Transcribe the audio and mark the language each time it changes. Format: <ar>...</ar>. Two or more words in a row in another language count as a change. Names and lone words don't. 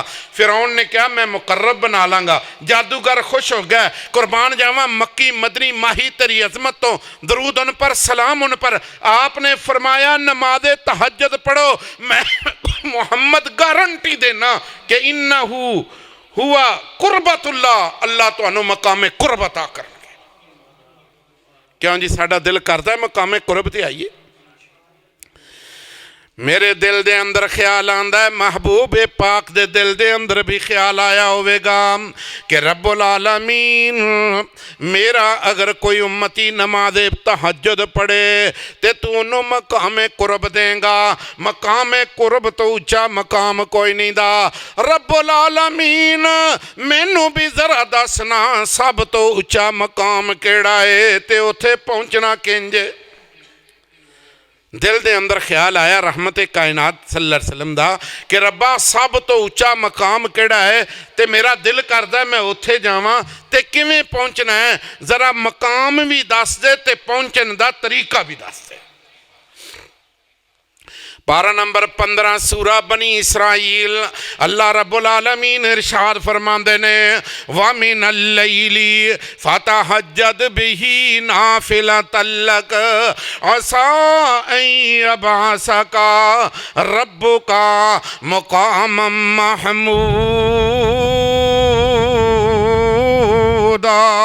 <pa>فرعون نے کہا میں مقرب بنا لاں گا. جادوگر خوش ہو گیا. قربان جاواں مکی مدنی ماہی تیری عظمت توں</pa> <ur>درود ان پر، سلام ان پر. آپ نے فرمایا نمازِ تہجد پڑھو,</ur> <pa>میں محمد گارنٹی دینا کہ</pa> <ar>إنه هو قربة الله,</ar> <pa>اللہ تہانوں مقامِ قرب عطا کرن گے. کیوں جی، ساڈا دل کردا ہے مقامِ قرب تے آئیے. میرے دل دے اندر خیال آندا ہے، محبوب پاک دے دل دے اندر بھی خیال آیا ہووے گا کہ رب العالمین میرا اگر کوئی امتی نمازِ تہجد پڑھے تے توں اونہوں مقامِ قرب دیں گا. مقامِ قرب توں اُچا مقام کوئی نہیں دا. رب العالمین مینوں بھی ذرا دسنا سب توں اُچا مقام کیہڑا ہے تے اوتھے پہنچنا کنج? دل دے اندر خیال آیا رحمتِ کائنات</pa> <ar>صلى الله عليه وسلم</ar> <pa>دا کہ ربا سب توں اُچا مقام کیہڑا ہے تے میرا دل کردا میں اوتھے جاواں تے کویں پہنچنا ہے? ذرا مقام بھی دس دے تے پہنچن دا طریقہ بھی دس دے. پارہ نمبر 15 سورہ بنی اسرائیل, اللہ رب العالمین ارشاد فرماندے نے</pa> <ar>وَمِنَ اللَّيْلِ فَتَهَجَّدْ بِهِ نَافِلَةً لَكَ عَسَىٰ أَنْ يَبْعَثَكَ رَبُّكَ مَقَامًا مَحْمُودًا.</ar>